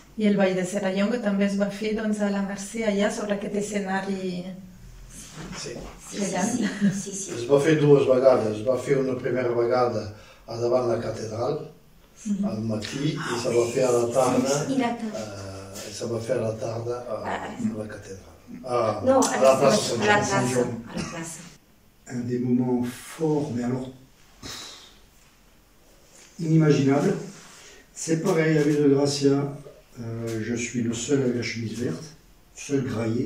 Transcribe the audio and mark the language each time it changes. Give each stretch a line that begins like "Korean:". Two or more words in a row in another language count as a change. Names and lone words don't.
Catalan: I el Ball de Serrallonga també es va fer a la Mercè, allà sobre aquest escenari. Sí. Sí. Es va fer dues vegades. Es va fer una primera vegada davant la catedral, al matí, i se va fer a la tarda.
French: Ça va faire la tarde à la cathédrale. Non, à la place Saint-Jean. Un des moments forts, mais alors inimaginable. C'est pareil avec le Gracia. Je suis le seul avec la chemise verte, seul graillé.